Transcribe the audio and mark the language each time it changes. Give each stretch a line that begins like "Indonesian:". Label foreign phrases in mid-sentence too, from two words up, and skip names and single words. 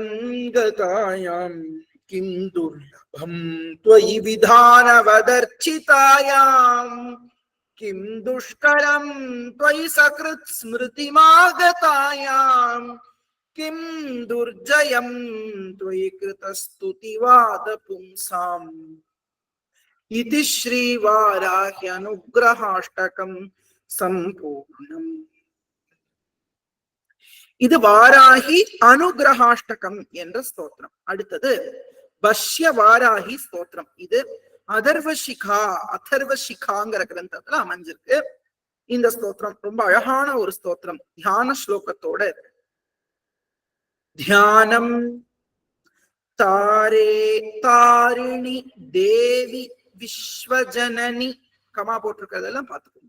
Sanskrit: गतायां किं दुर्लभं त्वयि विधानवदर्चितायां किं दुष्करं त्वयि सकृत् स्मृतिमागतायां किं दुर्जयं त्वयि कृतस्तुतिवादपुंसाम् इति श्रीवाराह्य अनुग्रहाष्टकं सम्पूर्णम्.
Tamil: இது வாராகி அனுகிரகாஷ்டகம் என்ற ஸ்தோத்திரம். அடுத்தது பஷ்ய வாராகி ஸ்தோத்திரம். இது அதர்வசிகாங்கிற கிரந்தத்துல அமைஞ்சிருக்கு. இந்த ஸ்தோத்திரம் ரொம்ப அழகான ஒரு ஸ்தோத்திரம். தியான ஸ்லோகத்தோட தியானம்
Sanskrit: तारे तारिणि देवि विश्वजननि
Tamil: கமா போட்டிருக்கிறதெல்லாம் பார்த்துக்கணும்.